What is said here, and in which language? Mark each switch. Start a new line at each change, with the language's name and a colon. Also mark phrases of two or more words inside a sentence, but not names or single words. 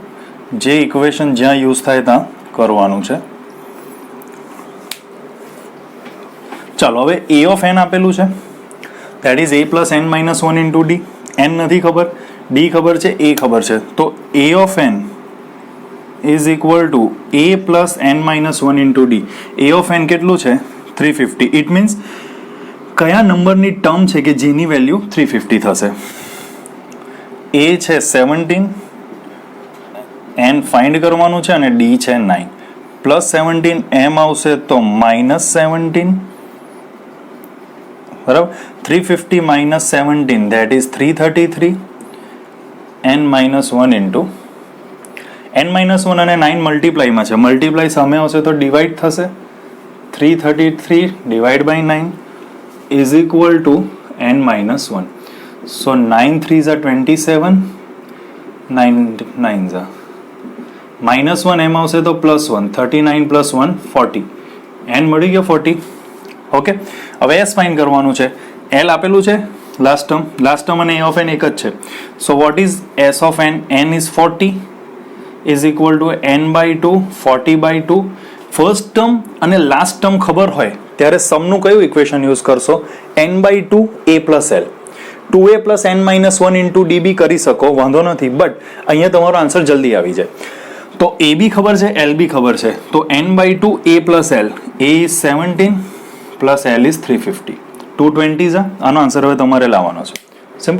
Gujarati: જે ઇક્વેશન જ્યાં યુઝ થાય ત્યાં કરવાનું છે. ચાલો હવે
English: a of n
Gujarati: આપેલું છે,
English: that is a plus n minus one into d. એન
Gujarati: નથી ખબર,
English: ડી
Gujarati: ખબર છે,
English: એ
Gujarati: ખબર છે, તો
English: a of n is equal to a plus n minus 1 into d.
Gujarati: a of n કેટલું છે? 350.
English: It means
Gujarati: કયા નંબરની ટર્મ છે કે જેની વેલ્યુ 350 થશે? a છે 17, n ફાઇન્ડ કરવાનું છે અને d છે 9. પ્લસ 17 m આવશે તો માઇનસ 17, બરાબર.
English: 350 minus 17 that is 333, n minus 1 into n-1
Gujarati: અને 9 મલ્ટીપ્લાયમાં છે, મલ્ટીપ્લાય સામે આવશે તો ડિવાઈડ થશે.
English: 333 divide by 9 is equal to n-1. સો 9 3s are 27, 9 9s are -1,
Gujarati: એમ આવશે તો +1, 39 + 1 40, n મળી ગયો 40. ઓકે, હવે s ફાઇન્ડ કરવાનું છે. l આપેલું છે
English: last term
Gujarati: અને
English: a of n
Gujarati: એક જ છે.
English: So what is s of n? n is 40 is equal to n by 2, 40 by 2. first term
Gujarati: અને
English: last term
Gujarati: ખબર હોય ત્યારે સમનું કયું ઇક્વેશન યુઝ કરશો?
English: n by 2 a plus l. 2a plus n minus 1 into d
Gujarati: બી કરી શકો, વાંધો નથી, બટ અહીંયા તમારો આન્સર જલ્દી આવી જાય. તો a બી ખબર છે, l બી ખબર છે, તો
English: n by 2 a plus l. a is 17 plus l is 350.
Gujarati: 220 છે. આનો આન્સર હવે તમારે લાવવાનો છે. સિમ્પલ.